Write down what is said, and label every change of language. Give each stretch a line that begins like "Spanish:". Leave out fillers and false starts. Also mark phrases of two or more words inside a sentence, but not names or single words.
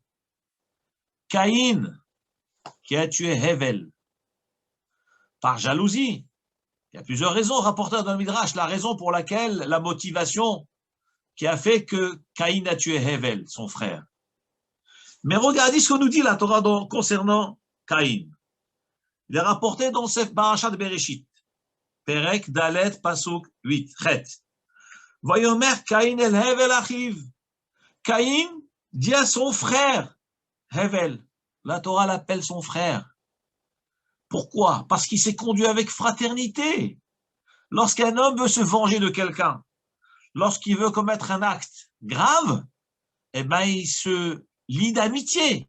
French: Caïn, qui a tué Hevel, par jalousie. Il y a plusieurs raisons rapportées dans le Midrash. La raison pour laquelle, la motivation qui a fait que Caïn a tué Hevel, son frère. Mais regardez ce que nous dit la Torah concernant Caïn. Il est rapporté dans cette paracha de Bereshit.
Hebrew: פרק ד' פסוק 8 ח. ויאמר קין אל הבל אחיו.
French: Caïn dit à son frère, Hevel, la Torah l'appelle son frère. Pourquoi? Parce qu'il s'est conduit avec fraternité. Lorsqu'un homme veut se venger de quelqu'un, lorsqu'il veut commettre un acte grave, eh ben, il se lie d'amitié.